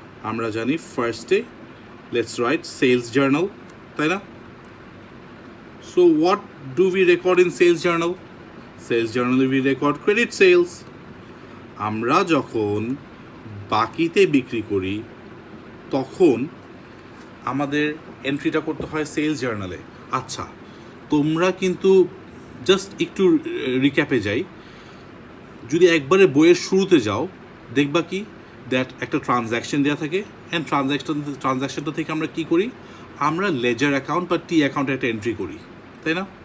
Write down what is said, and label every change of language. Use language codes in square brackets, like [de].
[bn] আমরা জানি ফার্স্টে [en] let's write sales journal, [bn] তাই না? [en] So what do we record in sales journal? Sales journal we record credit sales. [bn] আমরা যখন বাকিতে বিক্রি করি তখন আমাদের এন্ট্রিটা করতে হয় সেলস জার্নালে। আচ্ছা, তোমরা কিন্তু জাস্ট একটু রিক্যাপে যাই, যদি একবারে বইয়ের শুরুতে যাও দেখবা কি দ্যাট একটা ট্রানজ্যাকশন দেওয়া থাকে, অ্যান্ড ট্রানজ্যাকশনটা থেকে আমরা কি করি, আমরা লেজার অ্যাকাউন্ট বা টি অ্যাকাউন্টে একটা এন্ট্রি করি, তাই না?